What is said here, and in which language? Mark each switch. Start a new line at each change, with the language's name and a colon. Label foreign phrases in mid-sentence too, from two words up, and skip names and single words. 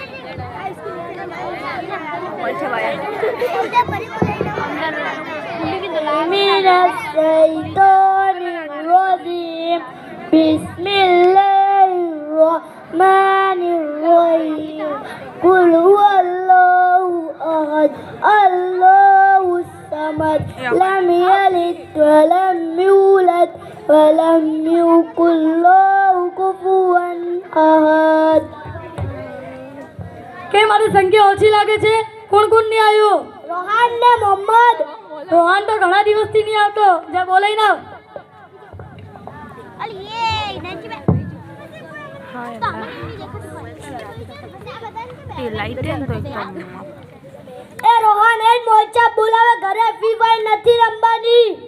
Arabic: بسم الله الرحمن الرحيم قل هو الله أحد الله الصمد لم يلد ولم يولد ولم يكن له كفوا أحد.
Gujarati: કે મારી સંખ્યા ઓછી લાગે છે? કોણ કોણ નહીં આવ્યો? રોહાન ને મોહમ્મદ. રોહાન તો ઘણા દિવસથી નહીં આવતો. જા બોલાઈ ના. એ રોહાન એ મોચા બોલાવે ઘરે ફ્રી ફાયર નથી રમવાની.